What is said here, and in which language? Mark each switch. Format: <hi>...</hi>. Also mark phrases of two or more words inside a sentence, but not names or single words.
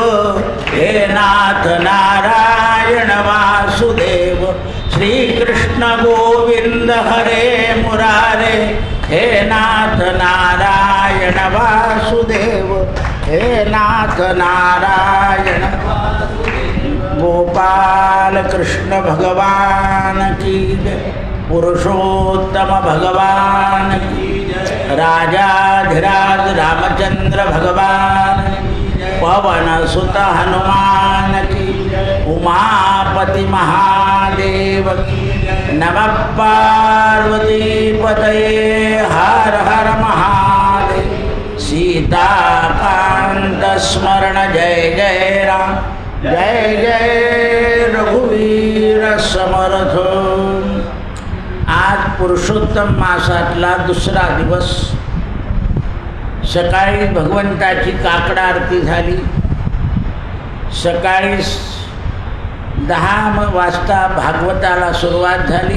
<sa>हे नाथ नारायण वासुदेव। श्री कृष्ण गोविंद हरे मुरारे हे नाथ नारायण वासुदेव।</sa> <hi>हे नाथ नारायण गोपाल कृष्ण भगवान की जय। पुरुषोत्तम भगवान की जय। राजाधिराज रामचंद्र भगवान की जय। पवन सुत हनुमान की जय। उमापति महादेव की जय।</hi> <sa>नमः पार्वती पतये हर हर महादेव।</sa> <mr>सीताकांत स्मरण जय जय राम। जय जय रघुवीर समर्थ। आज पुरुषोत्तम मासातला दुसरा दिवस। सकाळी भगवंताची काकड आरती झाली। सकाळी 10 वाजता भागवताला सुरुवात झाली।</mr>